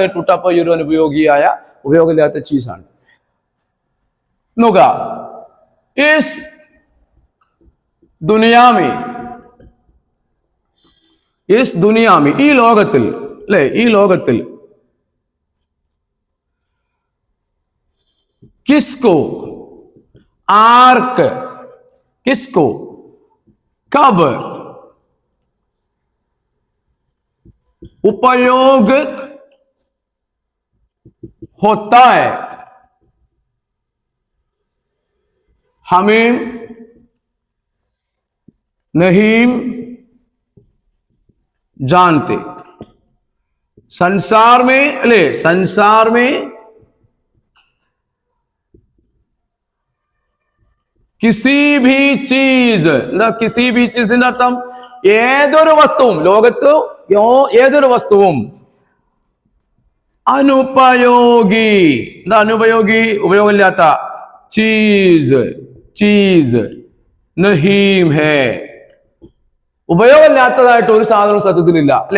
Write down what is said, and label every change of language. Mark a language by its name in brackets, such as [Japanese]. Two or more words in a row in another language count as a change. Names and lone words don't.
[Hindi] टूटा पहिया [Malayalam] ഒരു അനുപയോഗിയായ, ഉപയോഗമില്ലാത്ത ചീസാണ്. നോക്ക, [Hindi] इस दुनिया में, इस दुनिया में, [Malayalam] ഈ ലോകത്തിൽ, അല്ലെ? ഈ ലോകത്തിൽ കിസ്കോ, ആർക്ക്, [Hindi] किसको, कब उपयोग होता है, हमें नहीं जानते. संसार में, अले संसार में किसी भी चीज़, [Malayalam] എന്താ കിസി ഭി ചീസിന്റെ അർത്ഥം? ഏതൊരു വസ്തുവും, ലോകത്ത് ഏതൊരു വസ്തുവും അനുപയോഗി, എന്താ അനുപയോഗി? ഉപയോഗമില്ലാത്ത. [Hindi] चीज़, चीज़ नहीं है, [Malayalam] ഉപയോഗമില്ലാത്തതായിട്ട് ഒരു സാധനവും സത്യത്തിലില്ല, അല്ലെ?